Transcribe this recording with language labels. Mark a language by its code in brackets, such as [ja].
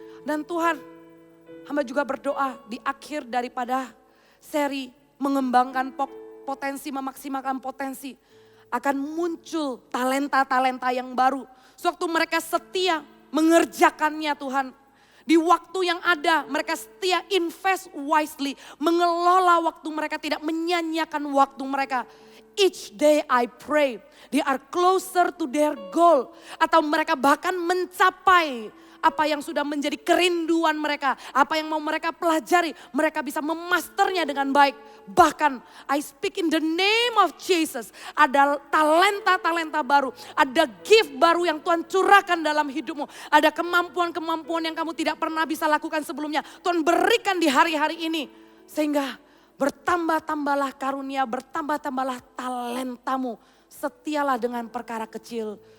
[id] Dan Tuhan, hamba juga berdoa di akhir daripada seri mengembangkan potensi, memaksimalkan potensi. Akan muncul talenta-talenta yang baru. Sewaktu mereka setia mengerjakannya Tuhan. Di waktu yang ada mereka setia [en] invest wisely. [id] Mengelola waktu mereka, tidak menyanyiakan waktu mereka. [en] Each day I pray they are closer to their goal. [id] Atau mereka bahkan mencapai apa yang sudah menjadi kerinduan mereka. Apa yang mau mereka pelajari. Mereka bisa memasternya dengan baik. Bahkan [en] I speak in the name of Jesus. [id] Ada talenta-talenta baru. Ada gift baru yang Tuhan curahkan dalam hidupmu. Ada kemampuan-kemampuan yang kamu tidak pernah bisa lakukan sebelumnya. Tuhan berikan di hari-hari ini. Sehingga bertambah-tambahlah karunia, bertambah-tambahlah talentamu. Setialah dengan perkara kecil.